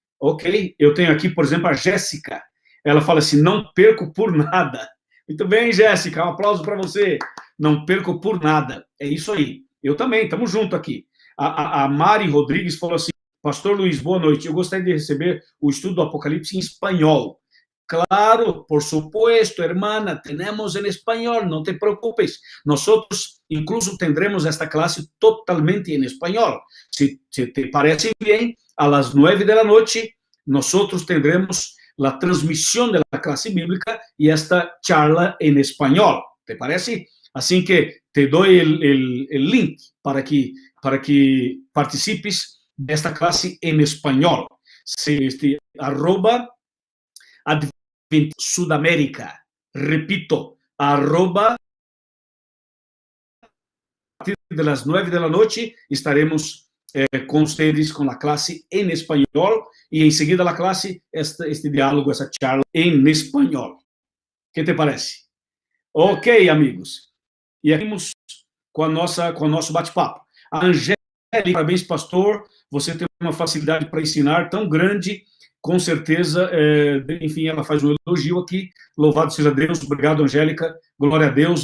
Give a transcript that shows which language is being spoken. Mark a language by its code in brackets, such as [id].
[pt] Ok, eu tenho aqui, por exemplo, a Jéssica. Ela fala assim, não perco por nada. Muito bem, Jéssica, um aplauso para você. não perco por nada. É isso aí. Eu também, estamos juntos aqui. A Mari Rodrigues falou assim, Pastor Luiz, boa noite. Eu gostaria de receber o estudo do Apocalipse em espanhol. [es] Claro, por supuesto, hermana, tenemos en español, no te preocupes. Nosotros incluso tendremos esta clase totalmente en español. Si te parece bien, a las 9 de la noche, nosotros tendremos la transmisión de la clase bíblica y esta charla en español. ¿Te parece? Así que te doy el link para que participes de esta clase en español. Arroba Sudamérica. Repito, arroba, a partir de las 9 de la noche estaremos con ustedes con la clase en español y enseguida la clase, este diálogo, essa charla en español. ¿Qué te parece? Ok, amigos. [pt] E aqui vamos com o nosso bate-papo. A Angélica, parabéns, pastor. Você tem uma facilidade para ensinar tão grande. Com certeza, enfim, ela faz um elogio aqui. Louvado seja Deus. Obrigado, Angélica. Glória a Deus.